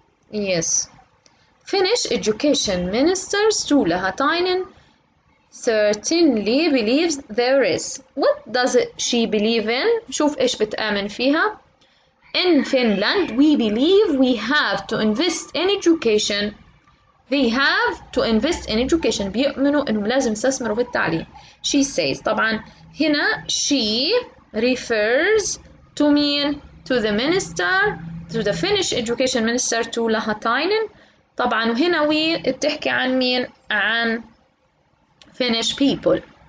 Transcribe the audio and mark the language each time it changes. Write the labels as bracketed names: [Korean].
[English] Yes. Finnish education minister Sula Hatainen certainly believes there is. What does she believe in? [Arabic] شوف إيش بتآمن فيها. [English] In Finland, we believe we have to invest in education. They have to invest in education. [Arabic] بيؤمنوا إنهم لازم يستثمروا بالتعليم. [English] She says. [Arabic] طبعا هنا [English] she refers to mean to the minister, to the Finnish education minister Tuula Hatainen. [Arabic] طبعا وهنا we بتحكي عن مين؟ عن [English] Finnish people.